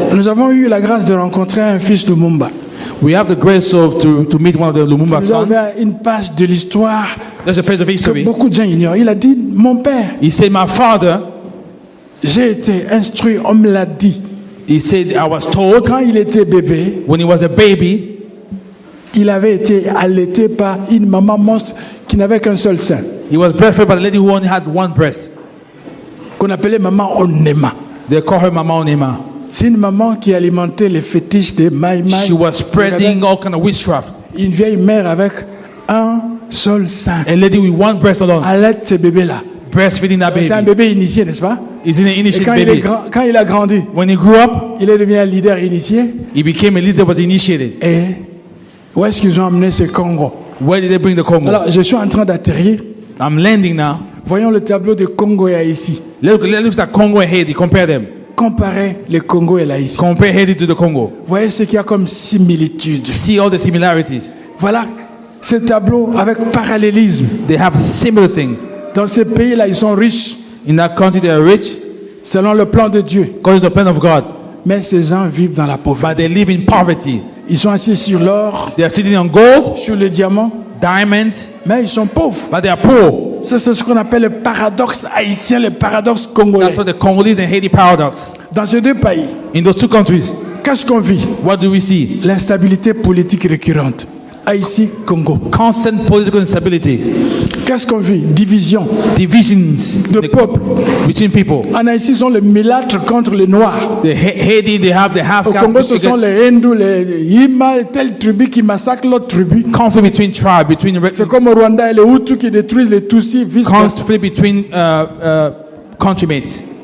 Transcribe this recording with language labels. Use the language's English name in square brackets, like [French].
[French] Nous avons eu la grâce de rencontrer un fils de Lumumba. [English] We have the grace of to meet one of the Lumumba [French] Nous avons [English] sons. [French] une page de l'histoire [English] There's a page of [French] que [English] history. [French] beaucoup de gens ignorent. Il a dit, mon père, [English] He said, my father, [French] j'ai été instruit, on me l'a dit. [English] he said, I was told [French] Quand il était bébé, [English] when he was a baby, [French] il avait été allaité par une maman monstre qui n'avait qu'un seul sein, [English] he was breastfed by the lady who only had one breast. [French] qu'on appelait maman Onema. [English] They call her Mama Onema. [French] C'est une maman qui alimentait les fétiches des Maï Maï. [English] She was spreading all kind of witchcraft. [French] Une vieille mère avec un seul sein. [English] A lady with one breast alone, [French] Allaite ce bébé-là. [English] breastfeeding that [French] C'est un [English] baby. [French] bébé initié, n'est-ce pas? [English] He's in an [French] Et [English] initiate [French] quand [English] baby. [French] quand il a grandi, [English] When he grew up, [French] il est devenu un leader initié. [English] he became a leader, was initiated. [French] Et où est-ce qu'ils ont amené ce Congo? [English] Where did they bring the Congo? [French] Alors, je suis en train d'atterrir. [English] I'm landing now. [French] Voyons le tableau de Congo et Haïti. [English] Let's look at Congo and Haiti. Compare them. [French] Comparez le Congo et l'Haïti. [English] Compare Haiti to the Congo. [French] Voyez ce qu'il y a comme similitude. [English] See all the similarities. [French] Voilà ce tableau avec parallélisme. [English] They have similar things. [French] Dans ces pays-là, ils sont riches [English] In that country, they are rich [French] selon le plan de Dieu. [English] according to the plan of God, [French] Mais ces gens vivent dans la pauvreté. [English] but they live in poverty. [French] Ils sont assis sur l'or, [English] They are sitting on gold, [French] sur le diamant, [English] diamonds, [French] mais ils sont pauvres. [English] but they are poor. [French] C'est ce qu'on appelle le paradoxe haïtien, le paradoxe congolais. [English] That's what the Congolese and Haiti paradox. [French] Dans ces deux pays, [English] In those two countries, [French] qu'est-ce qu'on vit? [English] what do we see? [French] L'instabilité politique récurrente. Haïti, Congo. [English] Constant political instability, [French] Qu'est-ce qu'on vit? Division [English] divisions [French] de peuple. [English] between people. [French] En Haïti, ce sont les mulâtres contre les noirs. [English] The Haiti, they have the half [French] Au Congo, ce [English] caste [French] sont les hindous, les Yima, telle tribu qui massacre l'autre tribu. [English] conflict between tribes, between [French] C'est comme au Rwanda et les Hutus qui détruisent les Tutsis, vice-versa. [English] conflict between countrymates.